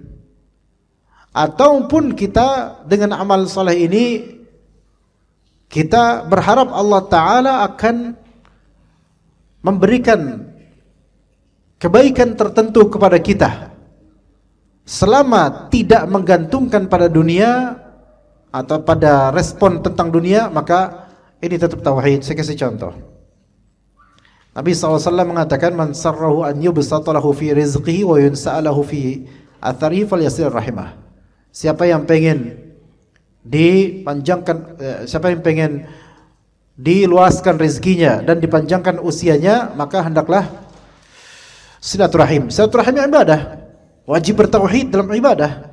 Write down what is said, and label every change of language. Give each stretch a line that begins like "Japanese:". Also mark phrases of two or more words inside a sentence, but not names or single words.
Indonesian: Ataupun kita dengan amal saleh ini kita berharap Allah Ta'ala akan memberikan kebaikan tertentu kepada kita, selama tidak menggantungkan pada dunia atau pada respon tentang dunia, maka ini tetap tauhid. Saya kasih contoh. Nabi SAW mengatakan,
Arabic: مَنْ سَرَّهُ أَنْ يُبْسَطَ لَهُ فِي رِزْقِهِ وَيُنْسَأَ لَهُ فِي أَثَرِهِ فَلْيَصِلْ رَحِمَهُ.
Indonesian: Siapa yang pengen dipanjangkan, siapa yang pengen diluaskan rezekinya dan dipanjangkan usianya, maka hendaklah silaturahim. Silaturahim ibadah, wajib bertauhid dalam ibadah.